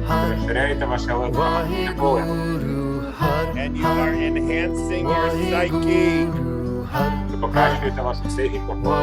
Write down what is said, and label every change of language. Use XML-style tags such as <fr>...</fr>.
<uk>Розширяєте ваше електромагнітне поле.</uk> <en>And you are enhancing your psyche.</en> <uk>Ви покращуєте вашу психіку.</uk>